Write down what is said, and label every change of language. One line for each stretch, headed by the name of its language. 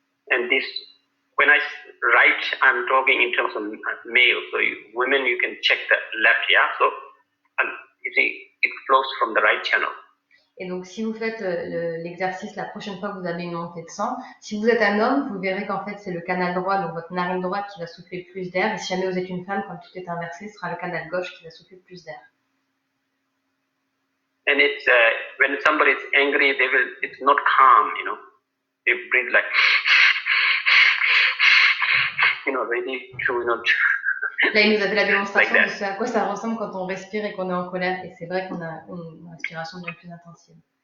English: And this, when I write, I'm talking in terms of male. So women, you can check the left, yeah. So you see, it flows from the right channel.
French: Et donc, si vous faites l'exercice la prochaine fois que vous avez une montée de sang, si vous êtes un homme, vous verrez qu'en fait, c'est le canal droit, donc votre narine droite qui va souffler plus d'air. Et si jamais vous êtes une femme, quand tout est inversé, ce sera le canal gauche qui va souffler plus d'air.
English: And it's when somebody is angry, it's not calm, They breathe like, ready to,
French: Là, il nous a fait la démonstration de ce à quoi ça ressemble quand on respire et qu'on est en colère. Et c'est vrai qu'on a une respiration bien plus intensive.